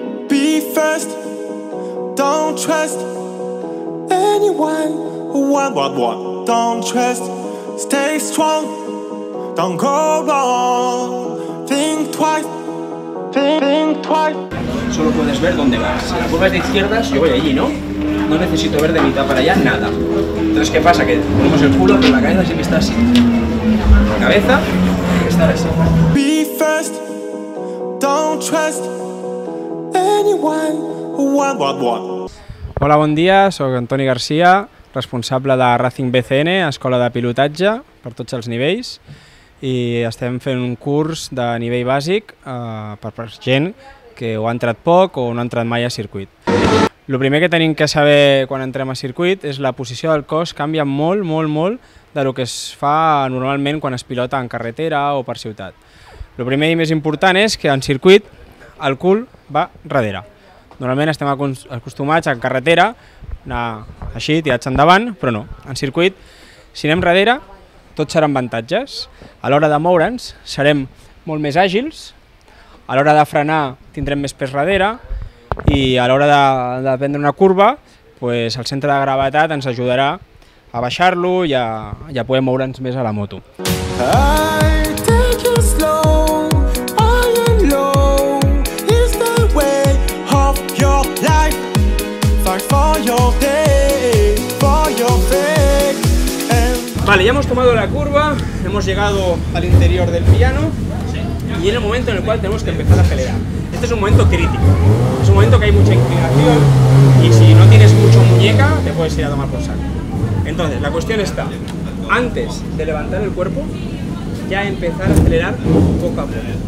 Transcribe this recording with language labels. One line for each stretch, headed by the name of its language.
English: Be first, don't trust anyone. What? Don't trust, stay strong, don't go wrong. Think twice, think twice.
Spanish: Solo puedes ver dónde vas. Si la curva es de izquierdas, yo voy allí, ¿no? No necesito ver de mitad para allá nada. Entonces, ¿qué pasa? Que ponemos el culo, pero la cabeza siempre está así. La cabeza tiene que estar así.
English: Be first, don't trust anyone. What?
Catalan: Hola, bon dia, soc Antoni Garcia, responsable de Racing BCN, escola de pilotatge per tots els nivells, i estem fent un curs de nivell bàsic per gent que o ha entrat poc o no ha entrat mai a circuit. El primer que tenim que saber quan entrem a circuit és la posició del cos canvia molt del que es fa normalment quan es pilota en carretera o per ciutat. El primer i més important és que en circuit el cul va darrere. Normalment estem acostumats en carretera anar així, tirats endavant, però no. En circuit, si anem darrere, tots seran avantatges. A l'hora de moure'ns serem molt més àgils, a l'hora de frenar tindrem més pes darrere i a l'hora de prendre una curva, el centre de gravetat ens ajudarà a baixar-lo i a poder moure'ns més a la moto.
English: I take it slow, high and low, is the way of your life. Fight for your day, for your faith.
Spanish: Vale, ya hemos tomado la curva, hemos llegado al interior del piano y en el momento en el cual tenemos que empezar a acelerar. Este es un momento crítico, es un momento que hay mucha inclinación y si no tienes mucho muñeca te puedes ir a tomar por saco. Entonces, la cuestión está, antes de levantar el cuerpo, ya empezar a acelerar poco a poco.